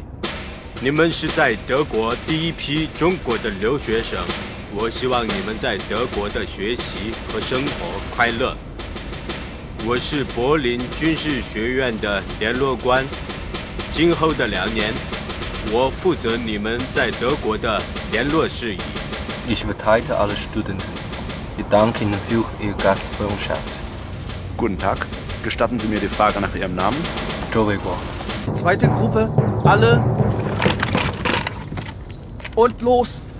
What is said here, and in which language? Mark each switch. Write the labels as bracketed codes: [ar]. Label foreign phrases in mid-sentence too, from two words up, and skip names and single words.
[zh] 你们是在德国第一批中国的留学生，我希望你们在德国的学习和生活快乐。我是柏林军事学院的联络官，今后的2年，我负责你们在德国的联络事宜。 [de] Ich verteidige alle Studenten.Wir danken Ihnen für Ihre Gastfreundschaft. Guten Tag. Gestatten Sie mir die Frage nach Ihrem Namen? Zhou Weiguo. Zweite Gruppe, alle. Und los!